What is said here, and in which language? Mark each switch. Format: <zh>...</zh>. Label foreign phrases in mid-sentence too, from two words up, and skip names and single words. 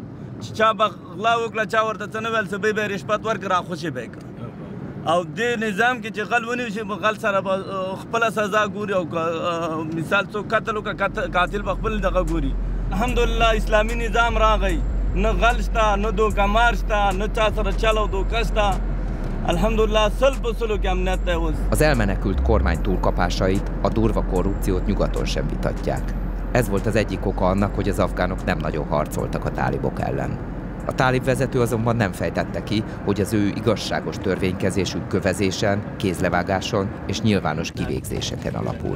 <ps>چې چا به غلا وکړه چا ورته څه نه ویل څه به یې رشوت ورکړه راخوشي به یې کړه او دې نظام کې چې غل ونیو شي غل سره به خپله سزا ګوري او مثال څوک قتل وکړه قاتل به خپل دغه ګوري الحمدلله اسلامي نظام راغی نه غل شته نه دوکهمار شته نه چا سره چل او دوکه شته.</ps> <hu>Az elmenekült kormány túlkapásait, a durva korrupciót nyugaton sem vitatják. Ez volt az egyik oka annak, hogy az afgánok nem nagyon harcoltak a tálibok ellen. A tálib vezető azonban nem fejtette ki, hogy az ő igazságos törvénykezésük kövezésen, kézlevágáson és nyilvános kivégzéseken alapul.</hu>